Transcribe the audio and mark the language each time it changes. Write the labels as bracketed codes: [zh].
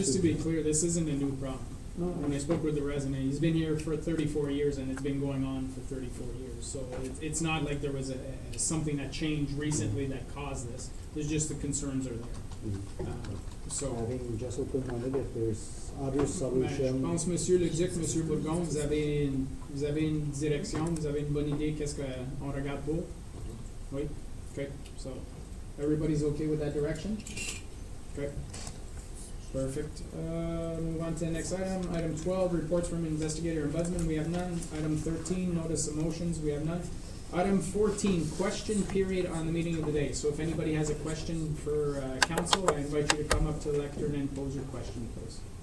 [en] just to be clear, this isn't a new problem. No, When I spoke with the resident, he's been here for 34 years and it's been going on for 34 years. So it's not like there was something that changed recently that caused this. There's just the concerns are there. So, having just open-minded if there's other [fr] je [en] solutions. [fr] pense, Monsieur le Duc, Monsieur Bourgon, vous avez une direction, vous avez une bonne idée, qu'est-ce qu'on regarde pour? Oui? [en] Okay, so everybody's okay with that direction? Okay. Perfect. Move on to the next item. Item 12, reports from investigator and ombudsman. We have none. Item 13, notice of motions. We have none. Item 14, question period on the meeting of the day. So if anybody has a question for council, I invite you to come up to the lectern and pose your question, please.